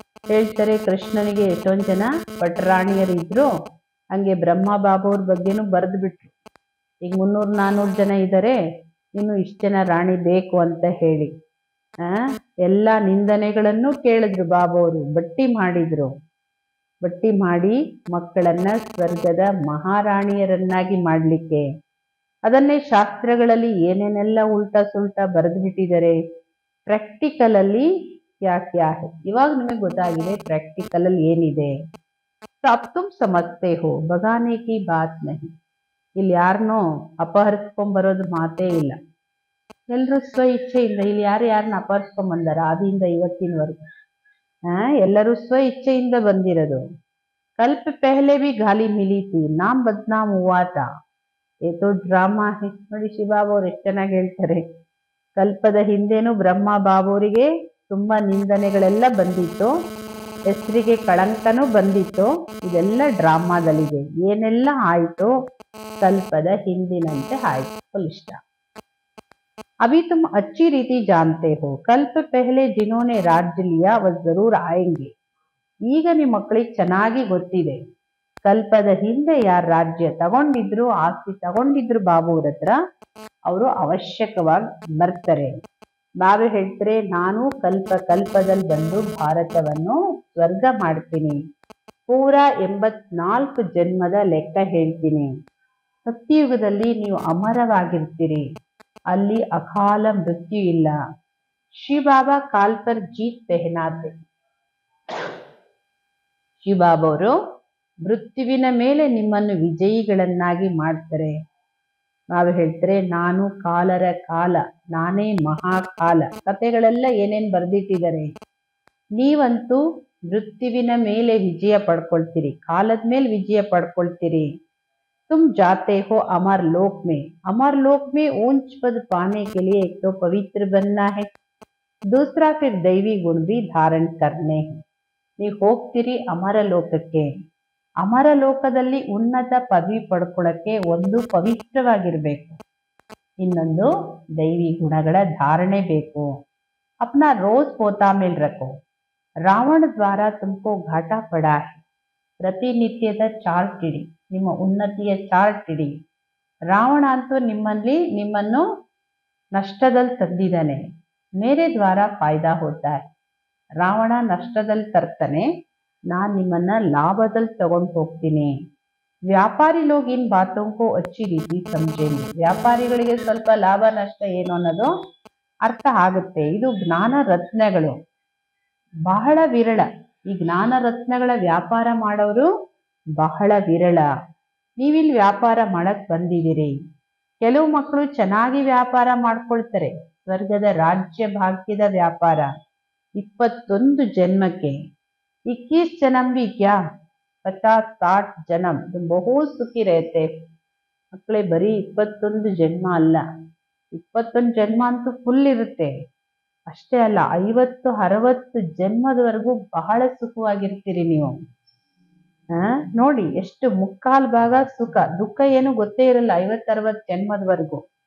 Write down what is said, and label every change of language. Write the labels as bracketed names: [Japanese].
[Kannada] ಹೇಳ್ತಾರೆ ಕೃಷ್ಣನಿಗೆ ಎಷ್ಟೊಂದು ಜನ ಪಟರಾಣಿಯರಿದ್ರು, ಹಂಗೆ ಬ್ರಹ್ಮ ಬಾಬುವ್ರ ಬಗ್ಗೆನೂ ಬರೆದು ಬಿಟ್ರು. ಈಗ 300-400 ಜನ ಇದ್ದಾರೆ, ಇನ್ನು ಇಷ್ಟು ಜನ ರಾಣಿ ಬೇಕು ಅಂತ ಹೇಳಿ ಎಲ್ಲ ನಿಂದನೆಗಳನ್ನು ಕೇಳಿದ್ರು. ಬಾಬುವರು ಬಟ್ಟಿ ಮಾಡಿದ್ರು. ಬಟ್ಟಿ ಮಾಡಿ ಮಕ್ಕಳನ್ನ ಸ್ವರ್ಗದ ಮಹಾರಾಣಿಯರನ್ನಾಗಿ ಮಾಡಲಿಕ್ಕೆ. ಅದನ್ನೇ ಶಾಸ್ತ್ರಗಳಲ್ಲಿ ಏನೇನೆಲ್ಲ ಉಲ್ಟಾ ಸುಲ್ಟಾ ಬರೆದು ಬಿಟ್ಟಿದ್ದಾರೆ. ಪ್ರಾಕ್ಟಿಕಲ್ ಅಲ್ಲಿ [Hindi] ಕ್ಯಾ ಹೈ, [Kannada] ಇವಾಗ ನಿಮಗೆ ಗೊತ್ತಾಗಿದೆ ಪ್ರಾಕ್ಟಿಕಲ್ ಅಲ್ಲಿ ಏನಿದೆ. [Hindi] ಅಬ್ ತುಮ್ ಸಮಜ್ತೆ ಹೋ, ಬಗಾನೆ ಕಿ ಬಾತ್ ನಹಿ. [Kannada] ಇಲ್ಲಿ ಯಾರನ್ನೋ ಅಪಹರಿಸ್ಕೊಂಡ್ ಬರೋದು ಮಾತೇ ಇಲ್ಲ. ಎಲ್ರೂ ಸ್ವ ಇಚ್ಛೆಯಿಂದ, ಇಲ್ಲಿ ಯಾರನ್ನ ಅಪಹರಿಸ್ಕೊಂಡ್ ಬಂದಾರ ಆದಿಯಿಂದ ಇವತ್ತಿನವರೆಗೂ? ಎಲ್ಲರೂ ಸ್ವ ಇಚ್ಛೆಯಿಂದ ಬಂದಿರೋದು. [Hindi] ಕಲ್ಪ ಪೆಹಲೆ भी गाली मिली थी, नाम बदनाम हुआ था, ये तो ಡ್ರಾಮಾ है. [Kannada] ನೋಡಿ ಶಿವಬಾಬುವ್ರು ಎಷ್ಟು ಚೆನ್ನಾಗಿ ಹೇಳ್ತಾರೆ. ಕಲ್ಪದ ಹಿಂದೆನೂ ಬ್ರಹ್ಮ ಬಾಬುವರಿಗೆ ತುಂಬಾ ನಿಂದನೆಗಳೆಲ್ಲ ಬಂದಿತ್ತು, ಹೆಸರಿಗೆ ಕಳಂಕನೂ ಬಂದಿತ್ತು. ಇದೆಲ್ಲ ಡ್ರಾಮಾದಲ್ಲಿದೆ. ಏನೆಲ್ಲ ಆಯ್ತು ಕಲ್ಪದ ಹಿಂದಿನಂತೆ ಆಯ್ತು. ಫುಲ್ ಇಷ್ಟ. [Hindi] अभी तुम अच्छी रीति जानते हो, कल्प पहले जिन्होंने राज्य लिया वह जरूर आएंगे. [Kannada] ಈಗ ನಿಮ್ಮ ಮಕ್ಕಳಿಗೆ ಚೆನ್ನಾಗಿ ಗೊತ್ತಿದೆ, ಕಲ್ಪದ ಹಿಂದೆ ಯಾರು ರಾಜ್ಯ ತಗೊಂಡಿದ್ರು, ಆಸ್ತಿ ತಗೊಂಡಿದ್ರು ಬಾಬುವ್ರ ಹತ್ರ, ಅವರು ಅವಶ್ಯಕವಾಗಿ ಬರ್ತಾರೆ. ಬಾಬು ಹೇಳ್ತಾರೆ, ನಾನು ಕಲ್ಪದಲ್ಲಿ ಬಂದು ಭಾರತವನ್ನು ಸ್ವರ್ಗ ಮಾಡ್ತೀನಿ. ಪೂರ 84 ಜನ್ಮದ ಲೆಕ್ಕ ಹೇಳ್ತೀನಿ. ಸತ್ಯಯುಗದಲ್ಲಿ ನೀವು ಅಮರವಾಗಿರ್ತೀರಿ, ಅಲ್ಲಿ ಅಕಾಲ ಮೃತ್ಯು ಇಲ್ಲ. [Hindi] ಶಿವಬಾಬಾ ಕಾಲ್ ಪರ್ ಜೀತ್ ಪೆಹನಾತೆ. [Kannada] ಶಿವಬಾಬಾವರು ಮೃತ್ಯುವಿನ ಮೇಲೆ ನಿಮ್ಮನ್ನು ವಿಜಯಿಗಳನ್ನಾಗಿ ಮಾಡ್ತಾರೆ. ಬಾಬಾ ಹೇಳ್ತಾರೆ, ನಾನು ಕಾಲರ ಕಾಲ, ನಾನೇ ಮಹಾಕಾಲ. ಕಥೆಗಳೆಲ್ಲ ಏನೇನ್ ಬರ್ದಿಟ್ಟಿದ್ದಾರೆ. ನೀವಂತೂ ಮೃತ್ಯುವಿನ ಮೇಲೆ ವಿಜಯ ಪಡ್ಕೊಳ್ತೀರಿ, ಕಾಲದ ಮೇಲೆ ವಿಜಯ ಪಡ್ಕೊಳ್ತೀರಿ. [Hindi] तुम जाते हो अमर लोक में, अमर लोक में ऊंच पद पाने के लिए एक तो पवित्र बनना है, दूसरा फिर दैवी गुण भी धारण करने हैं. [Kannada] ನೀವು ಹೋಗ್ತೀರಿ ಅಮರ ಲೋಕಕ್ಕೆ. ಅಮರ ಲೋಕದಲ್ಲಿ ಉನ್ನತ ಪದವಿ ಪಡ್ಕೊಳ್ಳಕ್ಕೆ ಒಂದು ಪವಿತ್ರವಾಗಿರ್ಬೇಕು, ಇನ್ನೊಂದು ದೈವಿ ಗುಣಗಳ ಧಾರಣೆ ಬೇಕು. [Hindi] ಅಪ್ನಾ ರೋಜ್ ಪೋತಾ ಮೇಲ್ ರಖೋ, ರಾವಣ ದ್ವಾರ ತುಮಕೋ ಘಾಟ ಪಡಾ ಹೈ. [Kannada] ಪ್ರತಿನಿತ್ಯದ ಚಾರ್ಟ್ ಇಡಿ, ನಿಮ್ಮ ಉನ್ನತಿಯ ಚಾರ್ಟ್ ಇಡಿ. ರಾವಣ ಅಂತೂ ನಿಮ್ಮನ್ನು ನಷ್ಟದಲ್ಲಿ ತಂದಿದ್ದಾನೆ. [Hindi] ಮೇರೆ ದ್ವಾರ ಫಾಯ್ದಾ ಹೋತಾ ಹೈ. [Kannada] ರಾವಣ ನಷ್ಟದಲ್ಲಿ ತರ್ತಾನೆ, ನಾನು ನಿಮ್ಮನ್ನ ಲಾಭದಲ್ಲಿ ತಗೊಂಡು ಹೋಗ್ತೀನಿ. [Hindi] ವ್ಯಾಪಾರಿ ಲೋಗ್ ಇನ್ ಬಾತೋಂಕೋ ಅಚ್ಚಿ ರೀತಿ ಸಮझेंगे. [Kannada] ವ್ಯಾಪಾರಿಗಳಿಗೆ ಸ್ವಲ್ಪ ಲಾಭ ನಷ್ಟ ಏನು ಅನ್ನೋದು ಅರ್ಥ ಆಗುತ್ತೆ. ಇದು ಜ್ಞಾನ ರತ್ನಗಳು ಬಹಳ ವಿರಳ. ಈ ಜ್ಞಾನ ರತ್ನಗಳ ವ್ಯಾಪಾರ ಮಾಡೋರು ಬಹಳ ವಿರಳ. ನೀವಿಲ್ಲಿ ವ್ಯಾಪಾರ ಮಾಡಕ್ ಬಂದಿದ್ದೀರಿ. ಕೆಲವು ಮಕ್ಕಳು ಚೆನ್ನಾಗಿ ವ್ಯಾಪಾರ ಮಾಡ್ಕೊಳ್ತಾರೆ, ಸ್ವರ್ಗದ ರಾಜ್ಯ ಭಾಗ್ಯದ ವ್ಯಾಪಾರ. [Hindi] 21 ಜನ್ಮಕ್ಕೆ 21 जन्म भी क्या 50-60 जन्म बहुत सुखी रहते. [Kannada] ಮಕ್ಕಳೇ ಬರೀ 21 ಜನ್ಮ ಅಲ್ಲ, 21 ಜನ್ಮ ಅಂತೂ ಫುಲ್ ಇರುತ್ತೆ. ಅಷ್ಟೇ ಅಲ್ಲ, 50-60 ಜನ್ಮದವರೆಗೂ ಬಹಳ ಸುಖವಾಗಿರ್ತೀರಿ ನೀವು. ನೋಡಿ ಎಷ್ಟು ಮುಕ್ಕಾಲ್ ಭಾಗ ಸುಖ, ದುಃಖ ಏನು ಗೊತ್ತೇ ಇರಲ್ಲ 50-60 ಜನ್ಮದವರೆಗೂ.